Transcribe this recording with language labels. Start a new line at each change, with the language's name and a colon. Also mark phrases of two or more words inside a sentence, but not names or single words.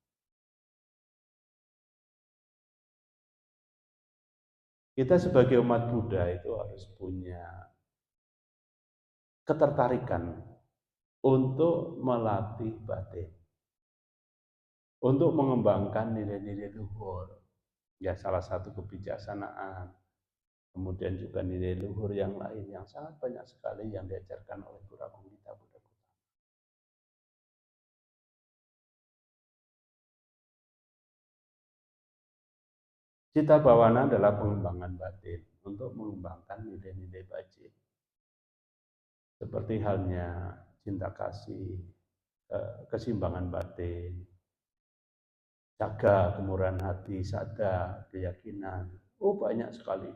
Indonesian: Kita sebagai umat Buddha itu harus punya ketertarikan untuk melatih batin, untuk mengembangkan nilai-nilai luhur. Ya, salah satu kebijaksanaan, kemudian juga nilai luhur yang lain yang sangat banyak sekali yang diajarkan oleh Guru Agung kita Buddha.
Pali: Citta bawana
Indonesian: adalah pengembangan batin untuk mengembangkan nilai-nilai bajik. Seperti halnya cinta kasih, keseimbangan batin, jaga, kemurahan hati, sada, keyakinan. Oh, banyak sekali.